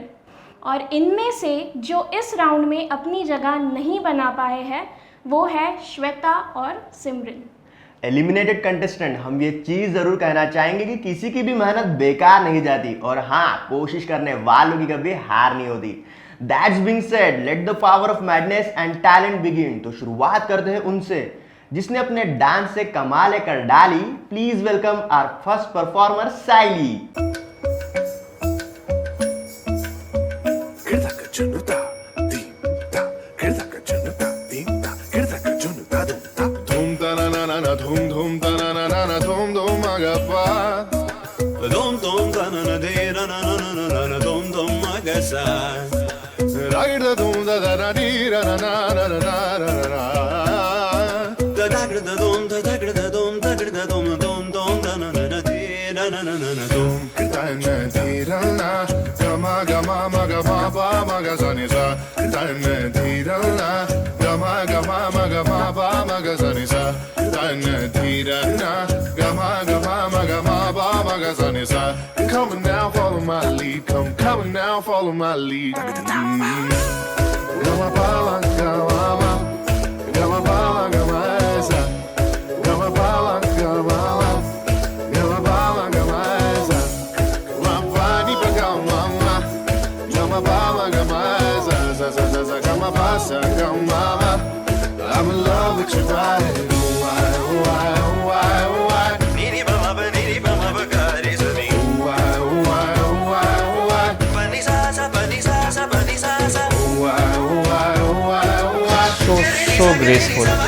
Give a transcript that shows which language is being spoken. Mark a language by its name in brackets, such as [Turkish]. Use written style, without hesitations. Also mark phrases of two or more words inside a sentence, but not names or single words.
[Hindi] और इनमें से जो इस राउंड में अपनी जगह नहीं बना पाए हैं वो है श्वेता और सिमरन। [English] eliminated contestant, [Hindi] हम ये चीज़ ज़रूर कहना चाहेंगे कि किसी की भी मेहनत बेकार नहीं जाती और हाँ, कोशिश करने वालों की कभी हार नहीं होती। [English] That's being said, let the power of madness and talent begin। [Hindi] तो शुरुआत करते हैं उनसे जिसने अपने डांस से कमाल कर डाली। [English] please welcome our first performer Saili. Dhum dhum da na na na na dhum dhum agapa dhum dhum da na na de na na na na na na dhum dhum agasa ragir da dhum da da na di ra na na na na na na da dagir da dhum da dagir da dhum dagir da dhum dhum dhum da na na na di na na na na na dhum da na di ra na gama gama ma ga ma ba ma ga sa ni sa da na di ra na gama gama ma ga ma ba ma ga sa ni sa Come on now, follow my lead. Come now, follow my lead. Gama bala, gama, gama bala, gama esa. Gama bala, gama, gama bala, gama esa. Vani pa gama, gama bala, gama esa. Za za za za gama pasa, gama. I'm in love with your body. So graceful.